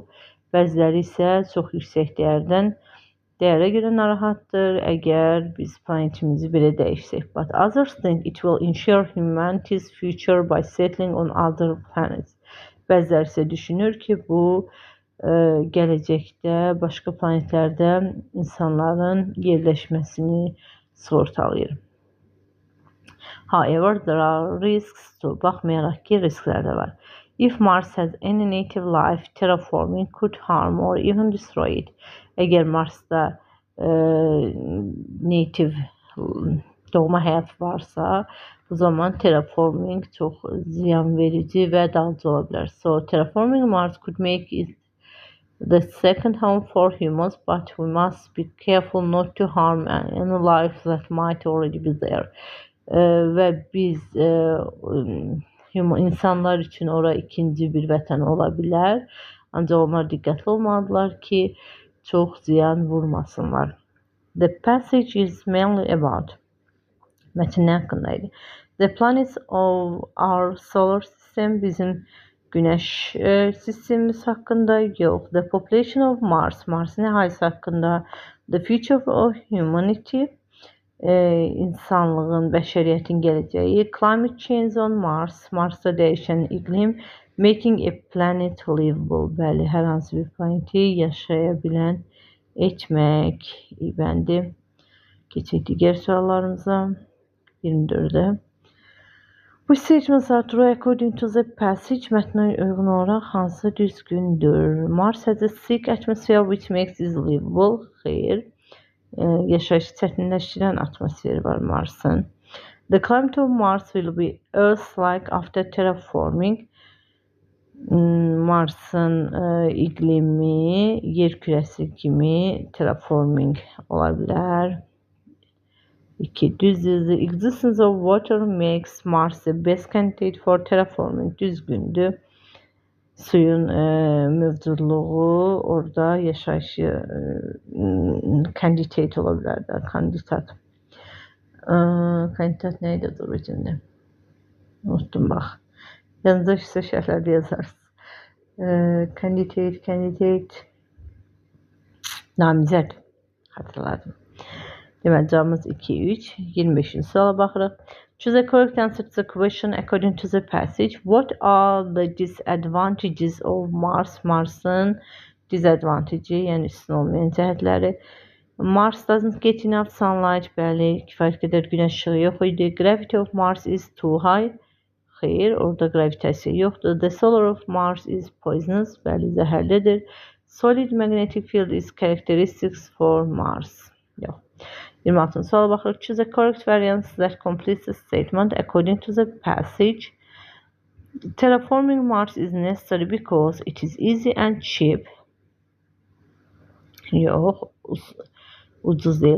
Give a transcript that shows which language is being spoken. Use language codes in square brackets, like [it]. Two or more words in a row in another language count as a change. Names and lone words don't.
[az] Bəziləri isə çox yüksək dəyərə görə narahatdır əgər biz planetimizi belə dəyişsək. [en] But others think it will ensure humanity's future by settling on other planets. [az] Bəziləri isə düşünür ki, bu gələcəkdə başqa planetlərdə insanların yerləşməsini sığortalayır. [en] However, there are risks to. [az] Baxmayaraq ki, risklər də var. [en] If Mars has any native life, terraforming could harm or even destroy it. [az] Əgər Marsda native doğma həyat varsa, bu zaman terraforming çox ziyan verici və dağıcı ola bilər. [en] So, terraforming Mars could make it the second home for humans, but we must be careful not to harm any life that might already be there. [tr] Ve biz insanlar için [az] ora ikinci bir vətən ola bilər. Ancaq onlar diqqətli olmalıdırlar ki, çox ziyan vurmasınlar. [en] The passage is mainly about [tr] Metin ne hakkındaydı? [en] The planets of our solar system, [az] bizim güneş sistemimiz hakkında. Yok. [en] The population of Mars, [az] Mars'ın əhalisi hakkında. [en] The future of humanity, [az] insanlığın, bəşəriyyətin gələcəyi. [en] Climate change on Mars, [az] Marsda dəyişən iqlim. [en] Making a planet livable, [az] bəli, hər hansı bir planeti yaşaya bilən etmək. İbəndi. Keçək digər suallarımıza. [tr] 24'de. [en] Which statements are true according to the passage? [az] Mətnə uyğun olaraq hansı düzgündür? [en] Mars has a thick atmosphere which makes it livable. [az] Xeyr. Yaşayışı çətinləşdirən atmosferi var Marsın. [en] The climate of Mars will be Earth-like after terraforming. [az] Marsın iqlimi yer kürəsi kimi terraforming ola bilər. 2. Düzdür. [en] The existence of water makes Mars the best candidate for terraforming. [az] Düzgündür. Suyun mövcudluğu orada yaşayışı candidate ola bilər. Kandidat. [tr] Kandidat neydi dur içində? Unuttum bax. [az] Yanınızda işte şərhlərdə yazarsınız. Candidate. Namizəd. Hatırladım. Deməli, cavabımız 2-3. 25-ci suala baxırıq. [en] Choose a correct answer to the question according to the passage. What are the disadvantages of Mars? [az] Mars'ın disadvantage, yəni üstün olmayan cəhətləri. [en] Mars doesn't get enough sunlight. [az] Bəli, kifayət qədər günəş işığı yox idi. [en] Gravity of Mars is too high. [az] Xeyr, orada gravitasiya yoxdur. [en] The solar of Mars is poisonous. [az] Bəli, zəhərlidir. [en] Solid magnetic field is characteristics for Mars. [az] Yox. 26. suala baxırıq. [en] Choose a correct variance that completes the statement according to the passage. Terraforming Mars is necessary because it is easy and cheap. [az] Yox. Ucuz deyil.